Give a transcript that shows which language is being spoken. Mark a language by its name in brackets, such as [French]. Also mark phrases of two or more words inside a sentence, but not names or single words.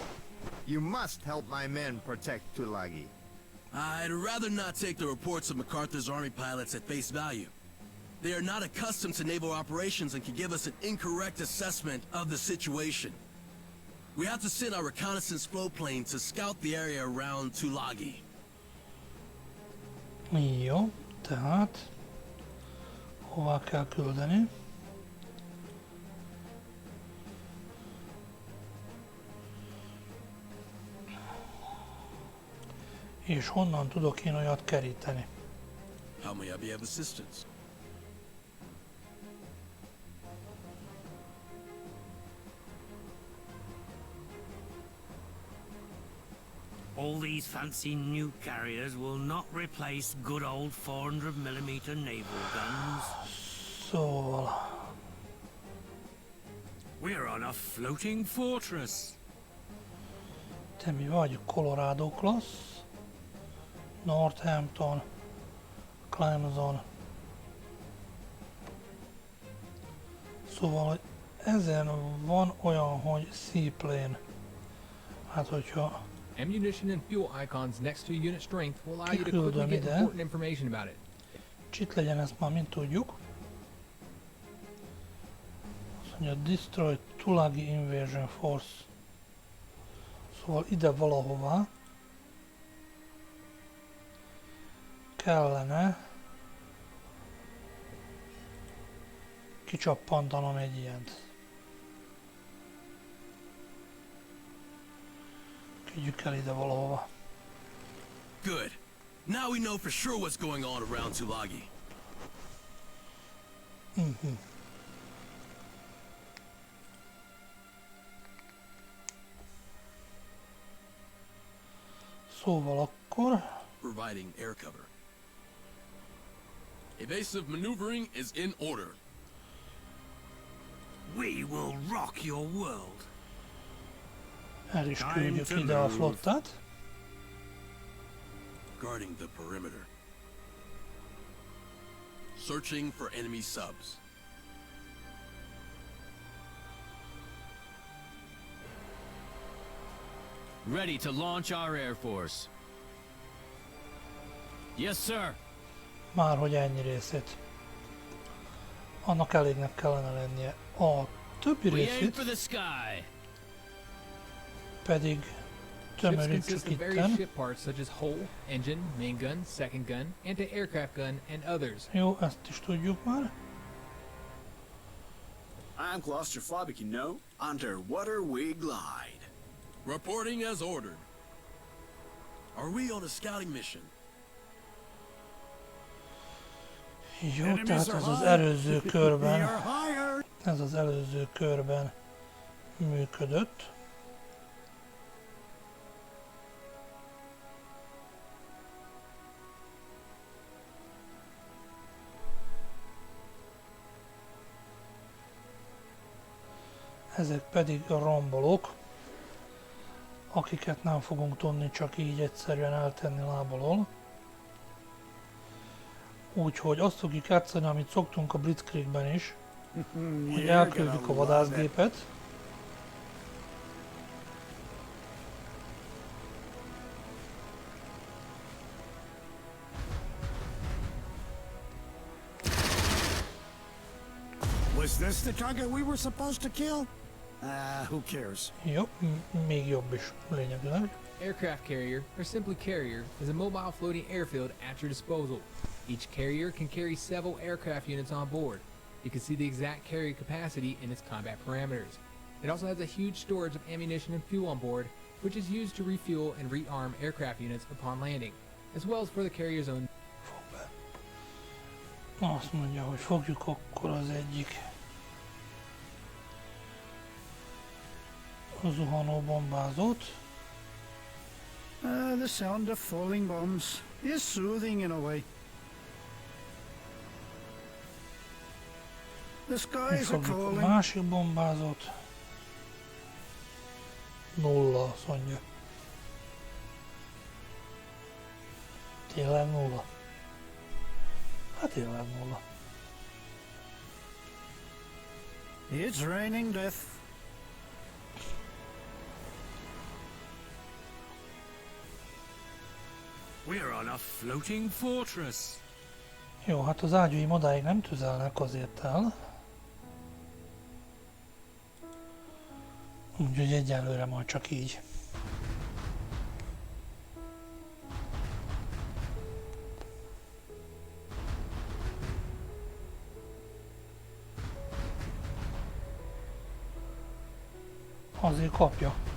[English] You must help my men protect Tulagi. I'd rather not take the reports of MacArthur's army pilots at face value. They are not accustomed to naval operations and can give us an incorrect assessment of the situation. We have to send our reconnaissance float plane to scout the area around Tulagi. [Hungarian] Jó, tehát hová kell küldeni? És honnan tudok én olyat keríteni? [English] How may I be of assistance? All these fancy new carriers will not replace good old 400mm naval guns. [Hungarian] Szóval... [English] We're on a floating fortress. [Hungarian] Te mi vagy? [English] Colorado class, Northampton, Clemson. [Hungarian] Szóval ezen van olyan, hogy seaplane. Hát hogyha [English] ammunition and fuel icons next to unit strength will allow you to quickly get important information about it. [Hungarian] Csit legyen, ezt már mind tudjuk. Azt mondja, [English] destroy Tulagi invasion force. [Hungarian] Szóval ide valahová kellene kicsappantanom egy ilyent. Vigyük el ide valahova. [English] Good. Now we know for sure what's going on around Tulagi. [Hungarian] Szóval akkor... [English] Providing air cover. Evasive maneuvering is in order. We will rock your world. [Hungarian] El is küldjük ide a flottát. [English] Guarding the perimeter. Searching for enemy subs. Ready to launch our Air Force. Yes, sir. [Hungarian] Már hogy ennyi részét. Annak elégnek kellene lennie. A többi [English] We aim [Hungarian] részét [English] for the sky. [Hungarian] pedig [English] Ships [Hungarian] tömörítsük [English] consist of various [Hungarian] itten. [English] ship parts such as hull, engine, main gun, second gun, anti-aircraft gun, and others. [Hungarian] Jó, ezt is tudjuk már. [English] I'm claustrophobic, you know. Underwater we glide. Reporting as ordered. Are we on a scouting mission? [Hungarian] Jó, tehát ez az előző körben, ez az előző körben működött. Ezek pedig a rombolók, akiket nem fogunk tudni csak így egyszerűen eltenni láb alól. Úgyhogy azt fogjuk játszani, amit szoktunk a Blitzkriegben is, hogy elküldjük a vadászgépet, [English] Was this the target we were supposed to kill? Who cares? [Hungarian] jó, még jobb is lényegileg. [English] Aircraft carrier, or simply carrier, is a mobile floating airfield at your disposal. Each carrier can carry several aircraft units on board. You can see the exact carrier capacity in its combat parameters. It also has a huge storage of ammunition and fuel on board, which is used to refuel and rearm aircraft units upon landing, as well as for the carrier's own. [Hungarian] Azt mondja, hogy fogjuk akkor az egyik zuhanó bombázót. [English] The sound of falling bombs is soothing in a way. The skies are [Hungarian] Fogjuk a [English] calling. [Hungarian] másik bombázót. 0, azt mondja. Tényleg 0. Hát tényleg 0. [English] It's raining death. We're on a floating fortress. [Hungarian] Jó, hát az ágyúim odáig nem tüzelnek, azért el. Úgyhogy egyelőre majd csak így. Azért kapja.